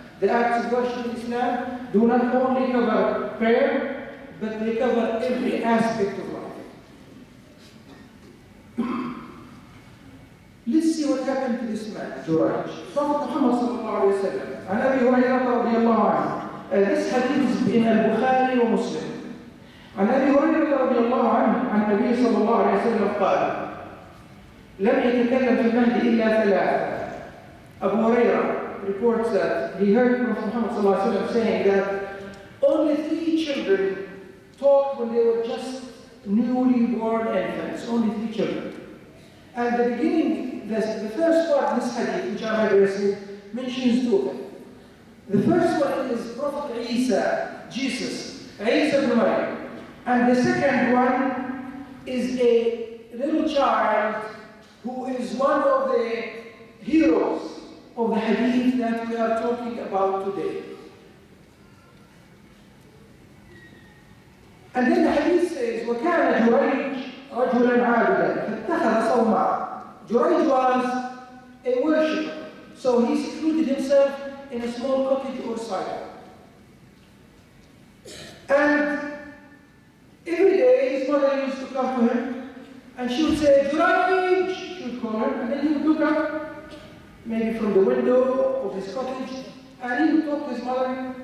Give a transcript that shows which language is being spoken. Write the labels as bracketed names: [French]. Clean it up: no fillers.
[English] The acts of worship in Islam do not only cover prayer, but they cover every aspect of life. Let's see what happened to this man, Jurayj. Prophet Muhammad sallallahu alayhi wa sallam, [Arabic] عن أبي هريرة رضي الله عنه. [English] This hadith is in Al-Bukhari wa Muslim. [Arabic] عن أبي هريرة رضي الله عنه عن النبي صلى الله عليه وسلم قال: لم يتكلم في المهد إلا ثلاثة. [English] Abu Hurairah reports that he heard Prophet Muhammad sallallahu alayhi wa sallam saying that only 3 children talked when they were just newly born infants. Only 3 children. And the beginning, the first part of this hadith, which I'm addressing, mentions 2 of them. The first one is Prophet Isa, Jesus, Isa ibn Maryam. And the second one is a little child who is one of the heroes of the hadith that we are talking about today. And then the hadith says, [Arabic] وَكَانَ جُرَيْجٌ رَجُلًا عَابِدًا فَاتَّخَذَ صَوْمَعًا. [English] Jurayj was a worshipper, so he secluded himself in a small cottage or silo. And every day his mother used to come to him and she would say, Jurayj! She would call him, and then he would look up, maybe from the window of his cottage, and he would talk to his mother.